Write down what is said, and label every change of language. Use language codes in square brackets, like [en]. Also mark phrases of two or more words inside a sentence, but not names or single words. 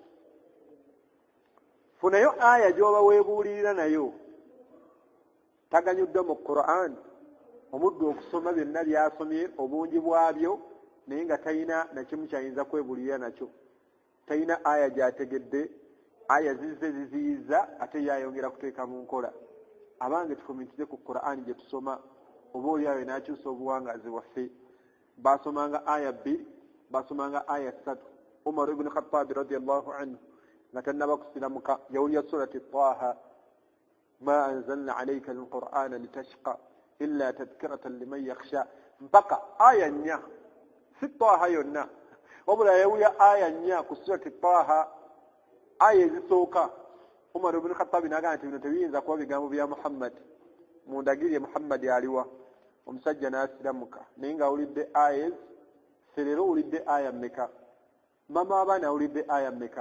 [lg] taganyuddwa mu Qur'an omuddu okusoma byonna by'asomye obungi bwabyo naye nga talina nakimu kyayinza kwebuulirira nakyo talina aya gy'ategedde aya ziziyiza ate yayongera kuteeka mu nkola abange tufumitire ku Qur'ani gye tusoma oba oli awe n'akyusa obuwangazi bwaffe basomanga aya 2 basomanga aya 3 Umar ibn Khattab [ar] رضي الله عنه [lg] nga tannaba kusiramuka yawulira surati Taha [ar] ما أنزلنا عليك القرآن لتشقى إلا تذكرة لمن يخشى [lg] mpaka aya 4 si Taha yonna wabula yawulira aya 4 ku surati Taha aya ezisooka Umar ibn Khattab n'agamba nti bino tebiyinza kuba bigambo bya Muhammad mundagirye Muhammad aliwa omusajja n'asiramuka naye nga awulidde aya serero awulidde aya mmeka mama abaana awulidde aya mmeka